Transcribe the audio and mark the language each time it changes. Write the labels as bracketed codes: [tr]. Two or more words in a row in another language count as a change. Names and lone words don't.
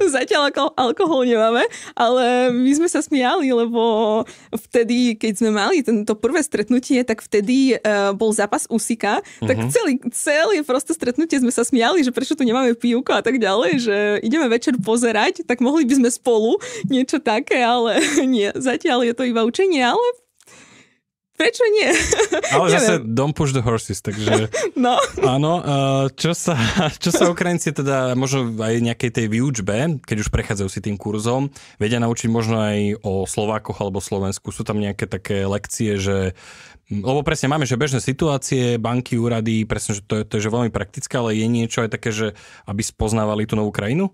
[sk] Zatiaľ alkohol nemáme, ale my sme sa smiali, lebo vtedy, keď sme mali to prvé stretnutie, tak vtedy bol zápas Usika, tak celé proste stretnutie sme sa smiali, že prečo tu nemáme pivko a tak ďalej, že ideme večer pozerať, tak mohli by sme spolu niečo také, ale nie, zatiaľ je to iba učenie, ale prečo nie? Ale zase [en] don't push the horses, [sk] takže no. Áno. Čo sa Ukrajinci teda možno aj nejakej tej výučbe, keď už prechádzajú si tým kurzom, vedia naučiť možno aj o Slovákoch alebo Slovensku? Sú tam nejaké také lekcie, že lebo presne máme, že bežné situácie, banky, úrady, presne, že to je že veľmi praktické, ale je niečo aj také, že aby spoznávali tú novú krajinu?